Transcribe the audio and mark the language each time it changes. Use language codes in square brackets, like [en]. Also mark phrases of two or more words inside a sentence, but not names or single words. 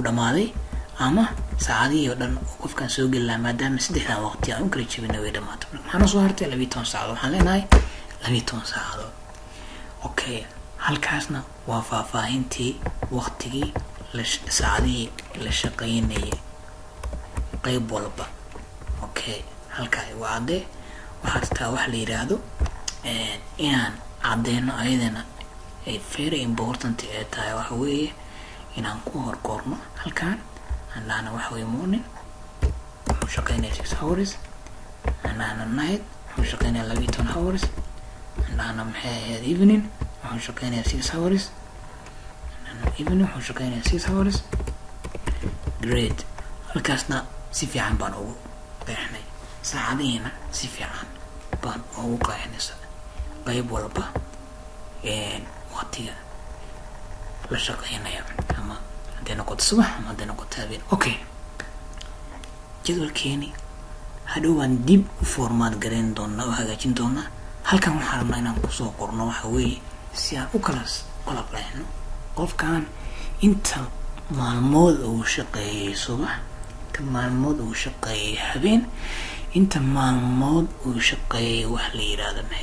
[so] dhamaaday ama saacadii oo dhan qofkan soo galay maadaama 3 waqti aan u kala jebinay way dhamaatay marka maxaa soo hartay 12 saacadood waxaan leenahay 12 saacadood okay halkaasna waa faahfaahintii waqtigii saacadii la shaqeynayay qayb walba okay halka ay wacde waxa taa wax la yiraahdo inaan cadeeno ayadana ay [en] very important [so] ee tahay waxa weeye inaan ku horkorno halkan andana waxa weeye morning wuxuu shaqeynaya 6 hours andana night wuxuu shaqeynaya 12 hours andana maxay evening wuxuu shaqeynaya 6 [en] hours evening [so] wuxuu shaqeynaya 6 [en] hours great [so] halkaasna si fiican baan ugu qeexnay saacadiina si fiican baan ugu qeexnaysa qayb walba waqtiga la shaqeynayo ama hadday noqoto subax ama hadday noqoto habeen okay jadwalkeeni hadhow waan dib u formaat gareyn doonaa oo hagaajin doonaa halkan waxaan rabnaa inaan kusoo qorno waxa weeye si aan u kala qeexno qofkan inta maalmood uu shaqeeyay subax inta maalmood uu shaqeeyay habeen inta maalmood uu shaqeeyay wax la yiraahdo